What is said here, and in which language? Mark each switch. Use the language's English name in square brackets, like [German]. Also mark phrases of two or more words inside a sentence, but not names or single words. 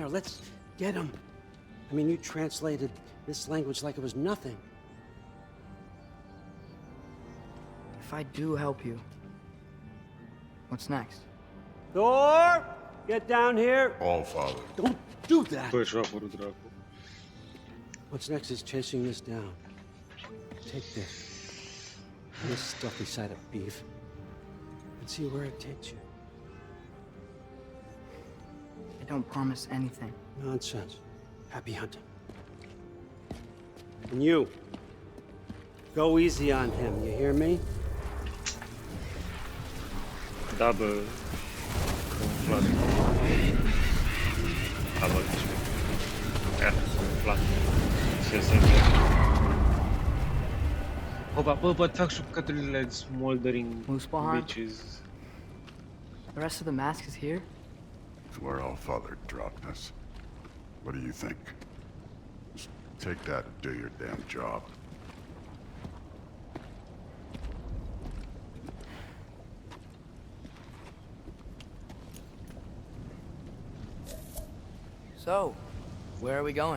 [English] Let's get them. I mean, you translated this language like it was nothing. If I do help you, what's next? Thor! Get down here! All Father. Don't do that! [Romanian] Bă, și-a apărut dracu. [English] What's next is chasing this down. Take this. This stuffy side of beef. And see where it takes you. I don't promise anything. Nonsense. Happy hunting. And you. Go easy on him, you hear me? [Romanian] Da, bă. Umflat. Da, bă, umflat. Ce se întâmplă? Opa, bă, fac șucăturile [English] smoldering bitches. The rest of the mask is here? It's where All Father dropped us. What do you think? Just take that and do your damn job. So, where are we going?